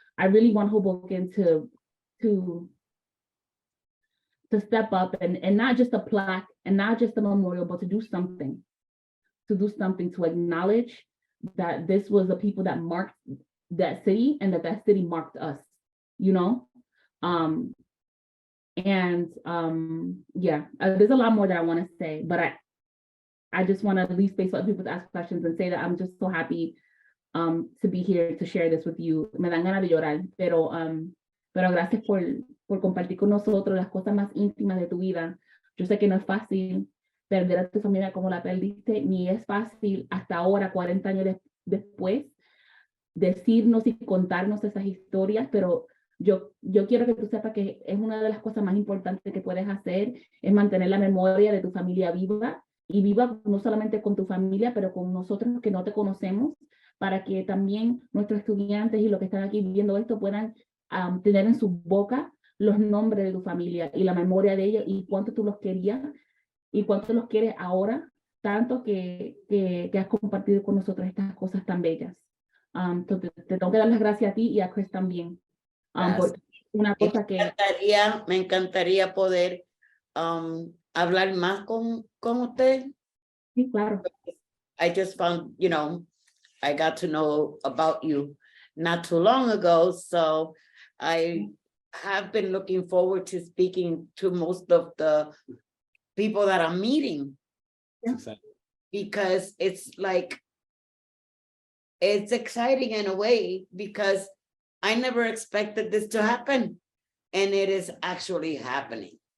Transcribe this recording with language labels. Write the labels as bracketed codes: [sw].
[en] I really want Hoboken to step up and not just a plaque and not just a memorial, but to do something to acknowledge that this was the people that marked that city and that city marked us, you know? Yeah, there's a lot more that I want to say, but I just want to leave space for other people to ask questions and say that I'm just so happy to be here to share this with you. [es] Me dan ganas de llorar, pero gracias por compartir con nosotros las cosas más íntimas de tu vida. Yo sé que no es fácil perder a tu familia como la perdiste, ni es fácil hasta ahora, 40 años después, decirnos y contarnos esas historias, pero yo quiero que tú sepas que es una de las cosas más importantes que puedes hacer, es mantener la memoria de tu familia viva, y viva no solamente con tu familia, pero con nosotros que no te conocemos, para que también nuestros estudiantes y los que están aquí viendo esto puedan tener en su boca los nombres de tu familia y la memoria de ellos y cuánto tú los querías y cuánto los quieres ahora, tanto que has compartido con nosotros estas cosas tan bellas. Entonces, te tengo que dar las gracias a ti y a Chris también. Por una cosa que... Me encantaría poder hablar más con usted. Sí, claro. [en] I just found, I got to know about you not too long ago, so I have been looking forward to speaking to most of the people that I'm meeting. Yeah. Because it's like, it's exciting in a way because I never expected this to happen, and it is actually happening.